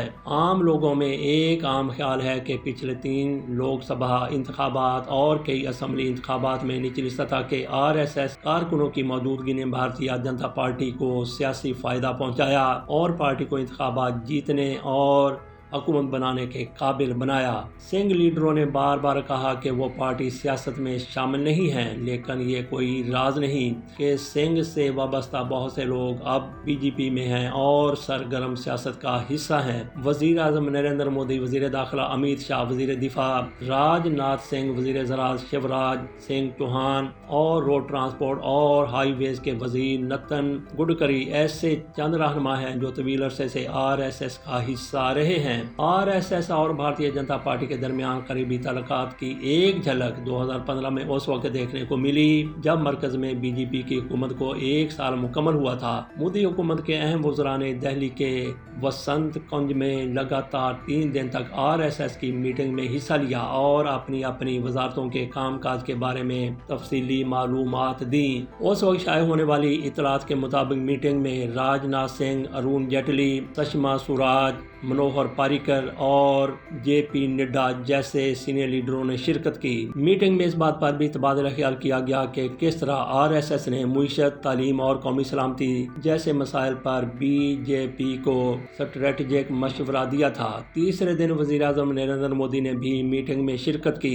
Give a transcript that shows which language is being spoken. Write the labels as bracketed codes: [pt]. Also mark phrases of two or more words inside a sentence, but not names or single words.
[ur] عام لوگوں میں ایک عام خیال ہے کہ پچھلے 3 لوک سبھا انتخابات اور کئی اسمبلی انتخابات میں نچلی سطح کے RSS کارکنوں کی موجودگی نے بھارتیہ جنتا پارٹی کو سیاسی فائدہ پہنچایا اور پارٹی کو انتخابات جیتنے اور حکومت بنانے کے قابل بنایا۔ سنگھ لیڈروں نے بار بار کہا کہ وہ پارٹی سیاست میں شامل نہیں ہیں، لیکن یہ کوئی راز نہیں کہ سنگھ سے وابستہ بہت سے لوگ اب BJP میں ہیں اور سرگرم سیاست کا حصہ ہیں۔ وزیر اعظم نریندر مودی، وزیر داخلہ امیت شاہ، وزیر دفاع راج ناتھ سنگھ، وزیر زراعت شیوراج سنگھ چوہان اور روڈ ٹرانسپورٹ اور ہائی ویز کے وزیر نتن گڈکری ایسے چند رہنما ہیں جو طویل عرصے سے RSS کا حصہ رہے ہیں۔ RSS اور بھارتیہ جنتا پارٹی کے درمیان قریبی تعلقات کی ایک جھلک 2015 میں اس وقت دیکھنے کو ملی جب مرکز میں BJP کی حکومت کو 1 سال مکمل ہوا تھا۔ مودی حکومت کے اہم وزراء نے دہلی کے وسنت کنج میں لگاتار 3 دن تک RSS کی میٹنگ میں حصہ لیا اور اپنی اپنی وزارتوں کے کام کاج کے بارے میں تفصیلی معلومات دیں۔ اس وقت شائع ہونے والی اطلاعات کے مطابق میٹنگ میں راج ناتھ سنگھ، ارون جیٹلی، سشما سوراج، منوہر پاریکر اور JP نڈا جیسے سینئر لیڈروں نے شرکت کی۔ میٹنگ میں اس بات پر بھی تبادلہ خیال کیا گیا کہ کس طرح RSS نے معیشت، تعلیم اور قومی سلامتی جیسے مسائل پر BJP کو اسٹریٹجک مشورہ دیا تھا۔ تیسرے دن وزیر اعظم نریندر مودی نے بھی میٹنگ میں شرکت کی۔